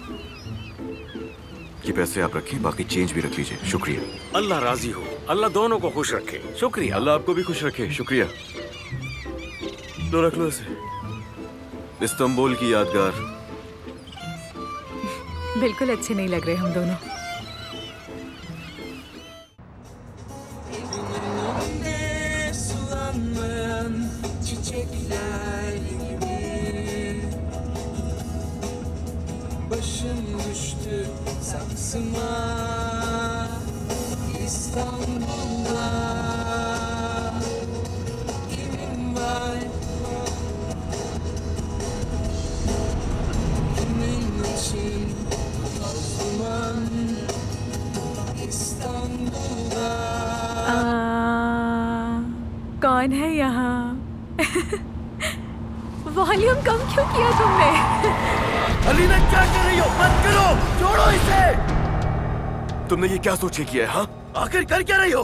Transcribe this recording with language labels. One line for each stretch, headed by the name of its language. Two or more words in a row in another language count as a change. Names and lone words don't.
Hindi: ये पैसे आप रखें, बाकी चेंज भी रख लीजिए। शुक्रिया। अल्लाह राजी हो, अल्लाह दोनों को खुश रखे। शुक्रिया। अल्लाह आपको भी खुश रखे। शुक्रिया। लो रख लो इसे। इस्तांबुल की यादगार। बिल्कुल अच्छे नहीं लग रहे हम दोनों।
Turkish: Başım düştü saksıma İstanbul'da kimin var kimin için toz duman İstanbul'da
Hindi: कौन है यहाँ? वॉल्यूम कम क्यों किया तुमने? अलीना क्या कर रही हो? मत करो, छोड़ो इसे। तुमने ये क्या सोच के किया है? हाँ, आखिर कर क्या रही हो?